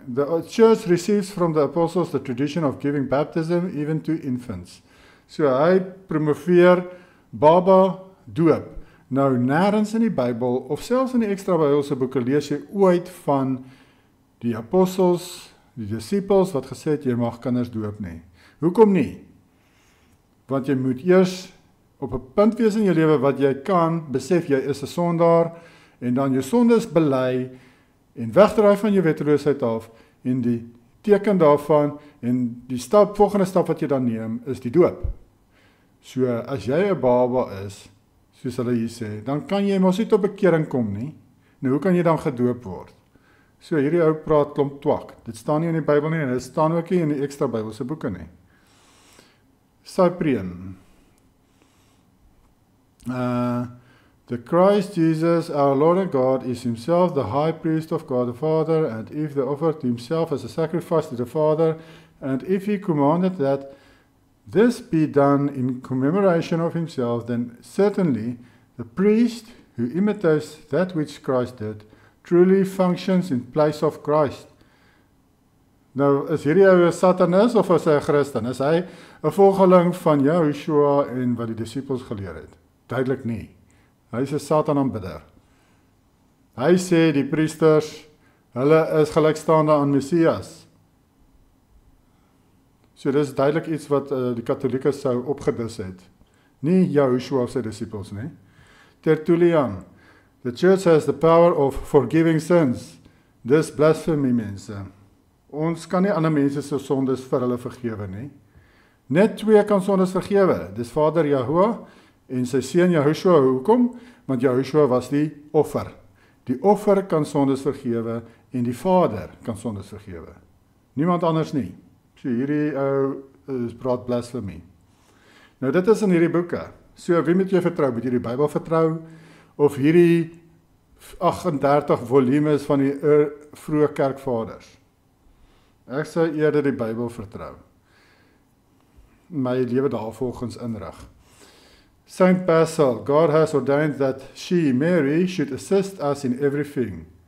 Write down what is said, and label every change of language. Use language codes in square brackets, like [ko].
[en] The church receives from the apostles the tradition of giving baptism even to infants. [af] So hy promoveer baba doop. Nou nêrens in die Bybel of selfs in die ekstra Bybelse boeke lees jy ooit van die apostels, die disippels wat gesê het jy mag kinders doop nie. Hoekom nie? Want jy moet eers op 'n punt wees in jou lewe wat jy kan besef jy is 'n sondaar en dan jou sondes bely en wegdraai van jou wetteloosheid af en die teken daarvan en die volgende stap wat jy dan neem is die doop. So as jy 'n baba is, soos hulle hier sê, dan kan jy mos nie tot bekering kom nie. Nou hoe kan jy dan gedoop word? So hierdie ou praat klomp twak. Dit staan nie in die Bybel nie en dit staan ook nie in die ekstra Bybelse boeke nie. [en] Cyprian. The Christ Jesus, our Lord and God, is himself the high priest of God the Father, and if he offered himself as a sacrifice to the Father, and if he commanded that this be done in commemoration of himself, then certainly the priest who imitates that which Christ did truly functions in place of Christ. [af] Nou, is hierdie ou 'n Satanus of is hy 'n Christen? Is hy 'n volgeling van Joshua en wat die disippels geleer het? Duidelik nie. Hy is 'n Satan-aanbidder. Hy sê die priesters, hulle is gelykstaande aan Messias. So dis duidelik iets wat die Katolieke sou opgedis het. Nie Joshua of sy disippels nie. Tertullian. [en] The church has the power of forgiving sins. [af] Dis blasphemy, mense. Ons kan nie ander mense se sondes vir hulle vergewe nie. Net twee kan sondes vergewe. Dis Vader Jahoua en sy seun Joshua. Hoekom? Want Joshua was die offer. Die offer kan sondes vergewe en die Vader kan sondes vergewe. Niemand anders nie. So hierdie ou praat blasphemy. Nou dit is in hierdie boeke. So wie moet jy vertrou? Moet jy die Bybel vertrou of hierdie 38 volumes van die vroeë kerkvaders? Ek sou eerder die Bybel vertrou. My lewe daarvolgens inrig. [en] Saint Basil, God has ordained that she, Mary, should assist us in everything.